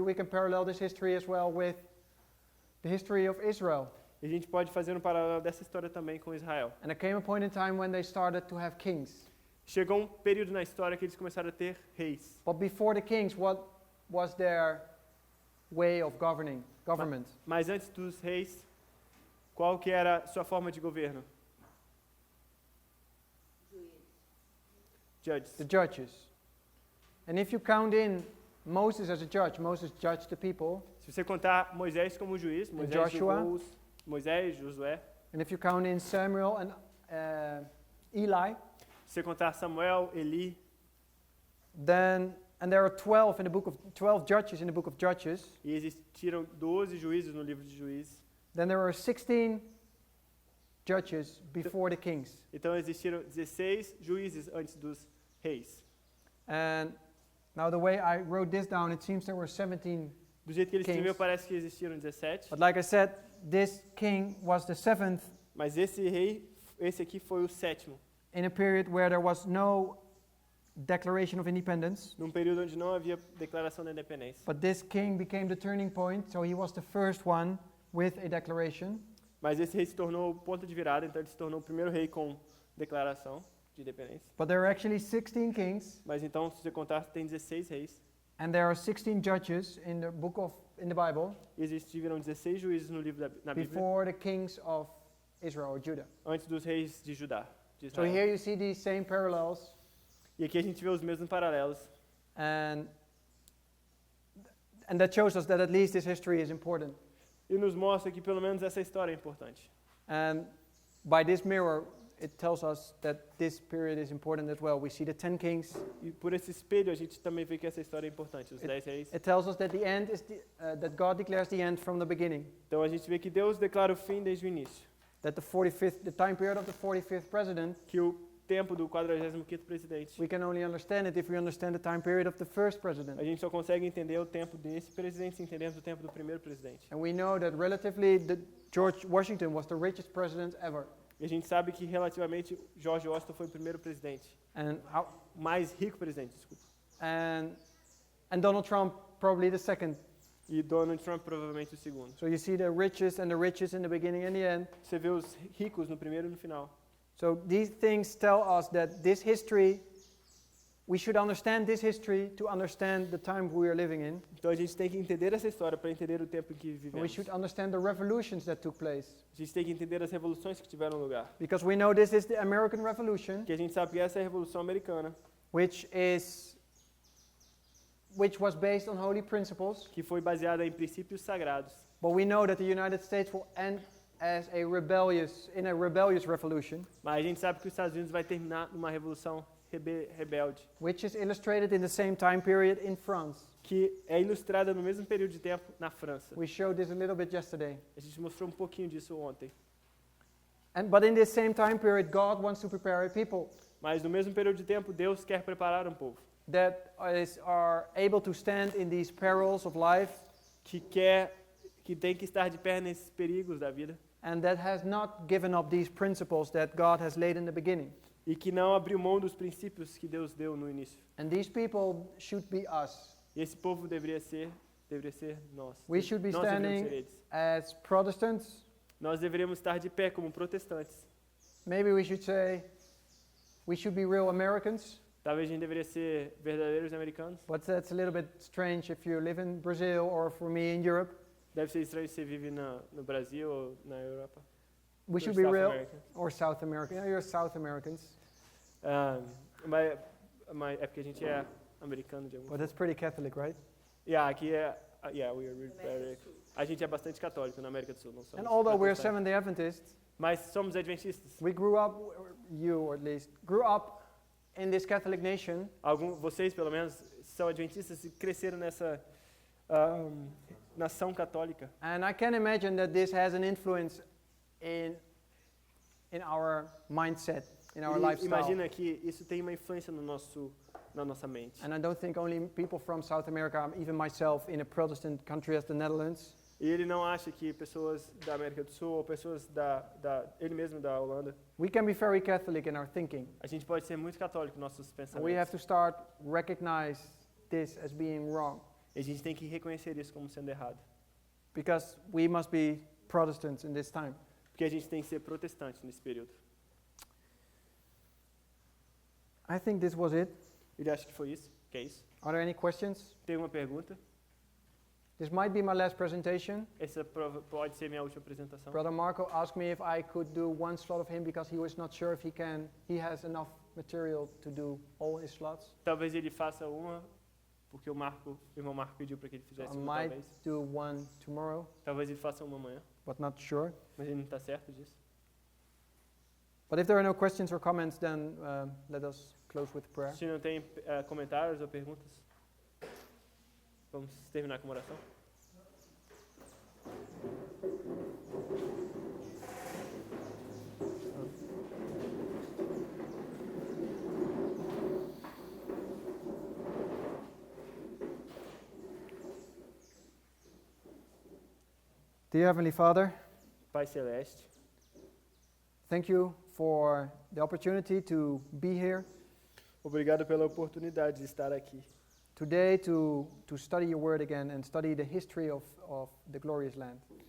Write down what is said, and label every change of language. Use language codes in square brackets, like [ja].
[en] We can parallel this history as well with the history of Israel. [pt] E a gente pode fazer um paralelo dessa história também com Israel. [en] And there came a point in time when they started to have kings. [pt] Chegou um período na história que eles começaram a ter reis. [en] But before the kings, what was their way of government? [pt] Mas antes dos reis, qual que era a sua forma de governo? [en] Judges. The judges. And if you count in Moses as a judge, Moses judged the people. [pt] Se você contar Moisés como juiz, Moisés [en] Joshua. [pt] julgou Moisés, Josué. [en] And if you count in Samuel and Eli, [pt] Se você contar Samuel, Eli, [en] and there are 12 judges in the book of Judges. [pt] e existiram 12 juízes no livro de Juízes. [en] Then there are 16 judges before the kings. [pt] Então existiram 16 juízes antes dos reis. [en] And now the way I wrote this down, it seems there were 17. [pt] Do jeito que ele escreveu, [en] Kings. [pt] parece que existiram 17, [en] But like I said, this king was the seventh [pt] mas esse aqui foi o sétimo, [en] in a period where there was no declaration of independence. [pt] num período onde não havia declaração da independência. [en] But this king became the turning point, so he was the first one with a declaration. [pt] Mas esse rei se tornou o ponto de virada, então ele se tornou o primeiro rei com declaração de independência. [en] But there are actually 16 kings, [pt] Mas então, se você contar, tem 16 reis. [en] and there are 16 judges in the Bible [pt] E existiram 16 juízes no livro na Bíblia, [en] before the kings of Israel or Judah. [pt] antes dos reis de Judá, de [en] So [pt] Israel. [en] here you see these same parallels, [pt] E aqui a gente vê os mesmos paralelos. [en] and that shows us that at least this history is important. [pt] E nos mostra que pelo menos essa história é importante. [en] And by this mirror, it tells us that this period is important as well. We see the 10 kings. [pt] E por esse espelho a gente também vê que essa história é importante, os 10 reis. [en] It tells us that the end is that God declares the end from the beginning. [pt] Então a gente vê que Deus declara o fim desde o início. [en] That the time period of the 45th president, [pt] Que o tempo do 45º presidente, [en] we can only understand it if we understand the time period of the first president. [pt] a gente só consegue entender o tempo desse presidente se entendemos o tempo do primeiro presidente. [en] And we know that relatively, George Washington was the richest president ever. [pt] E a gente sabe que relativamente George Washington foi o primeiro presidente, [en] And [pt] o mais rico presidente, desculpa. [en] and Donald Trump probably the second. [pt] E Donald Trump provavelmente o segundo. [en] So you see the richest and the richest in the beginning and the end. [pt] Você vê os ricos no primeiro e no final. [en] So these things tell us that this history, we should understand this history to understand the time we are living in. [pt] Então a gente tem que entender essa história para entender o tempo em que [en] And we [pt] vivemos. [en] should understand the revolutions that took place. [pt] A gente tem que entender as revoluções que tiveram lugar. [en] Because we know this is the American Revolution, [pt] Porque a gente sabe que essa é a Revolução Americana, [en] which was based on holy principles. [pt] que foi baseada em princípios sagrados. [en] But we know that the United States will end as a rebellious revolution, [pt] Mas a gente sabe que os Estados Unidos vai terminar numa revolução rebelde, [en] which is illustrated in the same time period in France. [pt] que é ilustrada no mesmo período de tempo na França. [en] We showed this a little bit yesterday. [pt] A gente mostrou um pouquinho disso ontem. [en] But in this same time period, God wants to prepare a people [pt] Mas no mesmo período de tempo, Deus quer preparar um povo [en] that are able to stand in these perils of life [pt] que tem que estar de pé nesses perigos da vida [en] and that has not given up these principles that God has laid in the beginning. [pt] e que não abriu mão dos princípios que Deus deu no início. [en] And these people should be us. [pt] E esse povo deveria ser nós. [en] We should be [pt] Nós deveríamos [en] standing [pt] ser eles. [en] as Protestants. [pt] Nós deveríamos estar de pé como protestantes. [en] Maybe we should say we should be real Americans, [pt] Talvez a gente deveria ser verdadeiros americanos. [en] but that's a little bit strange if you live in Brazil or for me in Europe. [pt] Deve ser estranho se você vive no Brasil ou na Europa. [en] We Or should be South real America. or South American. Yeah, you're South Americans, [pt] Mas é porque a gente é americano de algum. [en] but that's pretty Catholic, right? Yeah, aqui yeah, we are really very. [pt] A gente é bastante católico na América do Sul, não somos. [en] And although we're [pt] protestantes. [en] Seventh-day Adventists, [pt] Mas somos adventistas. [en] we grew up, or you or at least, grew up in this Catholic nation, [pt] Vocês, pelo menos, são adventistas e cresceram nessa nação católica. [en] and I can imagine that this has an influence in our mindset, in our [pt] E [en] lifestyle. [pt] imagina que isso tem uma influência na nossa mente. [en] And I don't think only people from South America, even myself in a Protestant country as the Netherlands, [pt] E ele não acha que pessoas da América do Sul ou pessoas ele mesmo da Holanda, [en] we can be very Catholic in our thinking. [pt] a gente pode ser muito católico nos nossos [en] And we have [pt] pensamentos. [en] to start recognize this as being wrong, [pt] E a gente tem que reconhecer isso como sendo errado. [en] because we must be Protestants in this time. [pt] Porque a gente tem que ser protestante nesse período. [en] I think this was it. [pt] Ele acha que foi isso? Que é isso? [en] Are there any questions? [pt] Tem uma pergunta? [en] This might be my last presentation. [pt] Essa pode ser minha última apresentação. [en] Brother Marco asked me if I could do one slot of him because he was not sure if he has enough material to do all his slots. [pt] Talvez ele faça uma, porque o irmão Marco pediu para que ele fizesse [en] I [pt] uma, [en] might [pt] talvez. [en] do one tomorrow, [pt] Talvez ele faça uma amanhã, [en] but not sure. [pt] mas ele não está certo disso. [en] But if there are no questions or comments, then let us close with prayer. [pt] Se não tem comentários ou perguntas, vamos terminar com uma oração. [en] Dear Heavenly Father, [pt] Pai Celeste, [en] thank you for the opportunity to be here [pt] obrigado pela oportunidade de estar aqui. [en] today to study your word again and study the history of the glorious land.